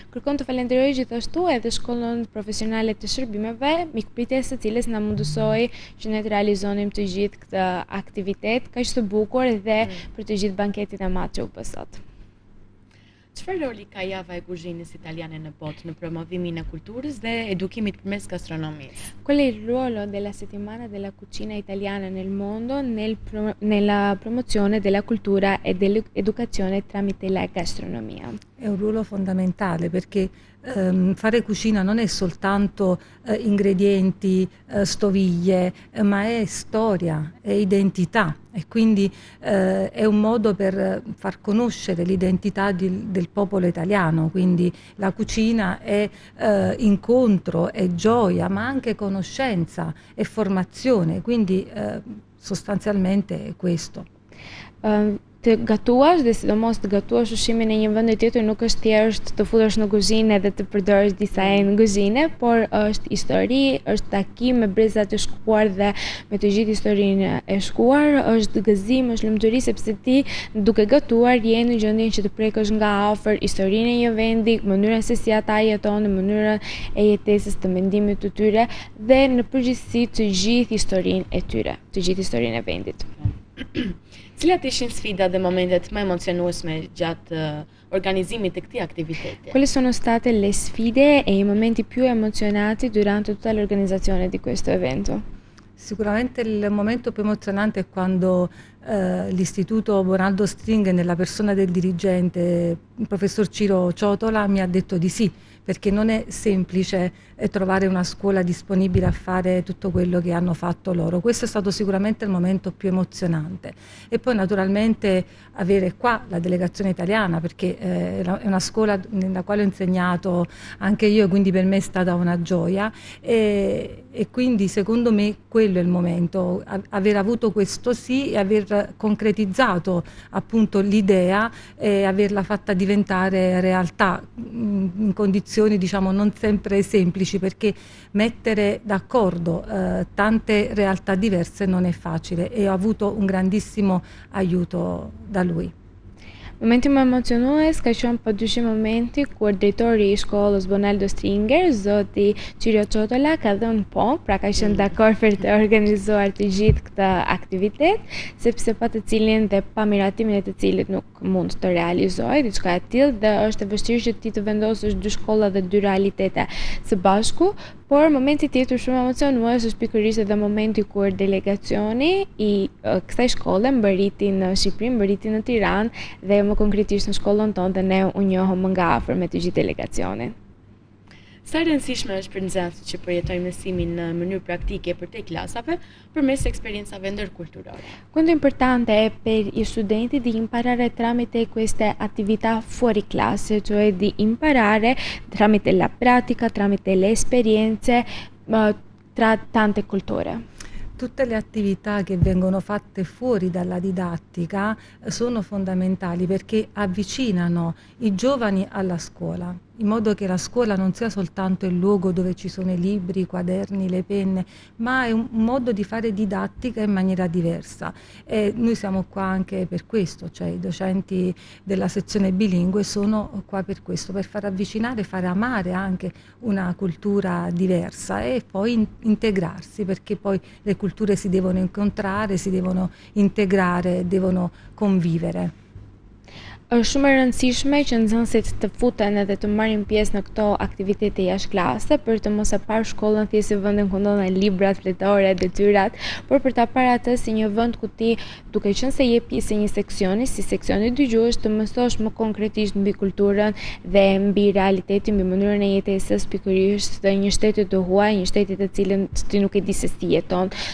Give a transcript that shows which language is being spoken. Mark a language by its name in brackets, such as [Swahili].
[Albanian] Kërkon të falenderoj gjithashtu edhe shkollën profesionale të shërbimeve, mikpritjes së cilës na mundësoi që ne të realizonim të gjithë këtë aktivitet kaq të bukur dhe për të gjithë banketin e madh që u bë sot. Çfarë roli ka java e kuzhinës italiane në botë në promovimin e kulturës dhe edukimit përmes gastronomisë? [Italian] Qual è il ruolo della settimana della cucina italiana nel mondo nella promozione della cultura e dell'educazione tramite la gastronomia? È un ruolo fondamentale perché fare cucina non è soltanto ingredienti, stoviglie, ma è storia, è identità e quindi è un modo per far conoscere l'identità del popolo italiano, quindi la cucina è incontro, è gioia, ma anche conoscenza e formazione, quindi sostanzialmente è questo. [Albanian] Të gatuash dhe sidomos të gatuash ushqimin e një vendi tjetër nuk është thjesht të futesh në kuzhinë dhe të përdorësh disa enë në kuzhinë, por është histori, është takim me breza të shkuar dhe me të gjithë historinë e shkuar, është gëzim, është lumturi sepse ti duke gatuar je në gjendjen që të prekësh nga afër historinë e një vendi, mënyrën se si ata jetonin, mënyrën e jetesës, të mendimit të tyre dhe në përgjithësi të gjithë historinë e tyre, të gjithë historinë e vendit. Cilat ishin sfidat dhe momentet më emocionuesme gjatë organizimit të këtij aktiviteti? [Italian] Quali sono state le sfide e i momenti più emozionati durante tutta l'organizzazione di questo evento? Sicuramente il momento più emozionante è quando l'Istituto Bonaldo Stringer, nella persona del dirigente, il professor Ciro Ciotola, mi ha detto di sì, perché non è semplice trovare una scuola disponibile a fare tutto quello che hanno fatto loro. Questo è stato sicuramente il momento più emozionante. E poi naturalmente avere qua la delegazione italiana, perché è una scuola nella quale ho insegnato anche io, quindi per me è stata una gioia e quindi secondo me quello è il momento, aver avuto questo sì e aver concretizzato appunto l'idea e averla fatta diventare realtà in condizioni diciamo non sempre semplici, perché mettere d'accordo tante realtà diverse non è facile e ho avuto un grandissimo aiuto da lui. [Albanian] Momenti më emocionues ka qenë padyshim momenti kur drejtori I shkollës Bonaldo Stringer, zoti Qyrio Çotola, ka dhënë po, pra ka qenë dakord për të organizuar të gjithë këtë aktivitet, sepse pa të cilin dhe pa miratimin e të cilit nuk mund të realizojë diçka e tillë dhe është e vështirë që ti të vendosësh dy shkolla dhe dy realitete së bashku. Por momenti tjetër shumë emocionues është pikërisht edhe momenti kur delegacioni I kësaj shkolle mbërriti në Shqipëri, mbërriti në Tiranë dhe më konkretisht në shkollën tonë dhe ne u njohëm më nga afër me të gjithë delegacionin. Sa e rëndësishme është për nxënësit që përjetojnë mësimin në mënyrë praktike për te klasave përmes eksperiencave ndërkulturore. [Italian] Quanto importante è per gli studenti di imparare tramite queste attività fuori classe, cioè di imparare tramite la pratica, tramite le esperienze tra tante culture. Tutte le attività che vengono fatte fuori dalla didattica sono fondamentali perché avvicinano I giovani alla scuola, in modo che la scuola non sia soltanto il luogo dove ci sono I libri, I quaderni, le penne, ma è un modo di fare didattica in maniera diversa. E noi siamo qua anche per questo, cioè I docenti della sezione bilingue sono qua per questo, per far avvicinare, fare amare anche una cultura diversa e poi integrarsi, perché poi le culture si devono incontrare, si devono integrare, devono convivere. [Albanian] Është shumë e rëndësishme që nxënësit të futen edhe të marrin pjesë në këto aktivitete jashtë klase për të mos e parë shkollën thjesht si vendin ku ndodhen librat, fletore, detyrat, por për ta parë atë si një vend ku ti, duke qenë se je pjesë e një seksioni, si seksioni dëgjues, të mësosh më konkretisht mbi kulturën dhe mbi realitetin, mbi mënyrën e jetesës pikërisht të një shteti të huaj, një shteti të cilën ti nuk e di se si jeton.